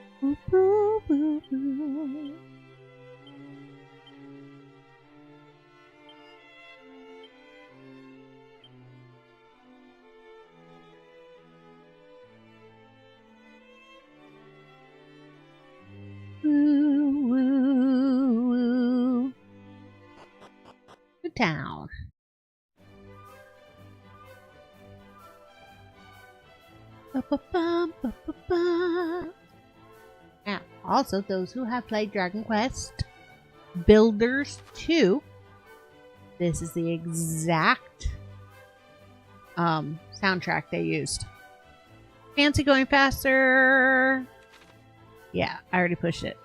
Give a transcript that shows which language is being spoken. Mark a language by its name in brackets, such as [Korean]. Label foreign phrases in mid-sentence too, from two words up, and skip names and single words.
[English] Boo, boo, boo, boo. Woo, woo, woo. Good town. Ba-ba-bum, ba-ba-bum. Now, also those who have played Dragon Quest Builders 2, this is the exact soundtrack they used. Fancy going faster. Yeah, I already pushed it.